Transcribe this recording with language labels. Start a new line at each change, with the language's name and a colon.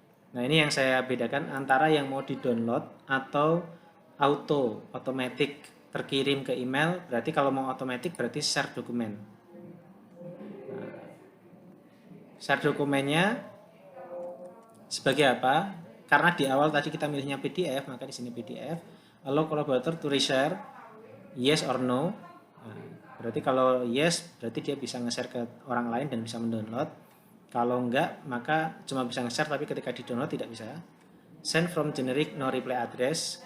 Indonesian: Nah, ini yang saya bedakan antara yang mau di download atau automatic terkirim ke email. Berarti kalau mau automatic berarti share dokumen. Nah, share dokumennya sebagai apa? Karena di awal tadi kita milihnya PDF, maka di sini PDF.
English: Allow collaborator to reshare, yes or no.
Indonesian: Nah, berarti kalau yes, berarti dia bisa nge-share ke orang lain dan bisa mendownload. Kalau enggak, maka cuma bisa nge-share tapi ketika di-download tidak bisa.
English: Send from generic no reply address.